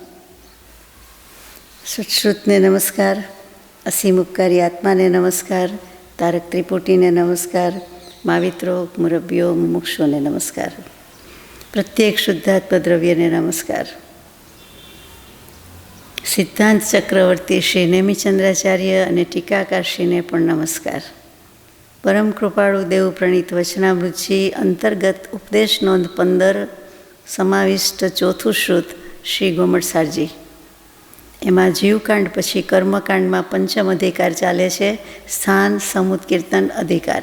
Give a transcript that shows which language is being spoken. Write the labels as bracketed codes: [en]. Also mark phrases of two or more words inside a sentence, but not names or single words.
[gu] સુશ્રુતને નમસ્કાર, અસીમ ઉપકારી આત્માને નમસ્કાર, તારક ત્રિપુટીને નમસ્કાર, માવિત્રો મુરબ્બીઓ મુમુક્ષુઓને નમસ્કાર, પ્રત્યેક શુદ્ધાત્મ દ્રવ્યને નમસ્કાર। सिद्धांत चक्रवर्ती श्री नेमिचंद्राचार्य અને ટીકાકારશ્રીને પણ નમસ્કાર। પરમ કૃપાળુ દેવ પ્રણીત વચનામૃતજી અંતર્ગત ઉપદેશ નોંધ 15 સમાવિષ્ટ ચોથું શ્રુત શ્રી ગોમટસારજી। એમાં જીવકાંડ પછી કર્મકાંડમાં પંચમ અધિકાર ચાલે છે, સ્થાન સમૂત કીર્તન અધિકાર।